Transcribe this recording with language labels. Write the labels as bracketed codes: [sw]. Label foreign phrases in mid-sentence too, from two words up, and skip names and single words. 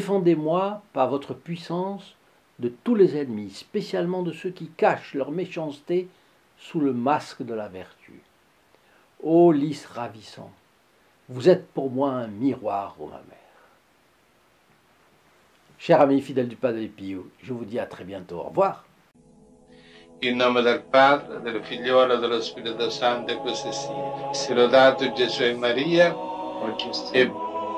[fr] Défendez-moi par votre puissance de tous les ennemis, spécialement de ceux qui cachent leur méchanceté sous le masque de la vertu. Ô lys ravissant, vous êtes pour moi un miroir, ô ma mère. Chers amis fidèles du Padre Pio, je vous dis à très bientôt. Au revoir. [it] In nome del Padre, del Figliolo e dello Spirito Santo, e così sia. Sia lodato Gesù e Maria, e